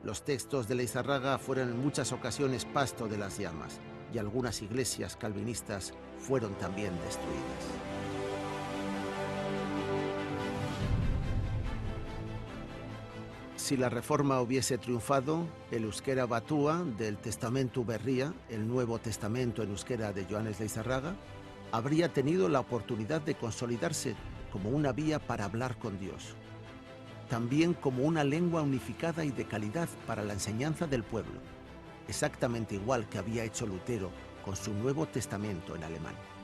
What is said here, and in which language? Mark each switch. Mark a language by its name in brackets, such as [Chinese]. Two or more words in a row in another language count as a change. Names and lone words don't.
[Spanish] Los textos de Lizarraga fueron en muchas ocasiones pasto de las llamas y algunas iglesias calvinistas fueron también destruidas. Si la Reforma hubiese triunfado, el euskera batua del Testamentu Berria, el Nuevo Testamento en euskera de Joanes Lizarraga, habría tenido la oportunidad de consolidarse como una vía para hablar con Dios, también como una lengua unificada y de calidad para la enseñanza del pueblo, exactamente igual que había hecho Lutero con su Nuevo Testamento en alemán.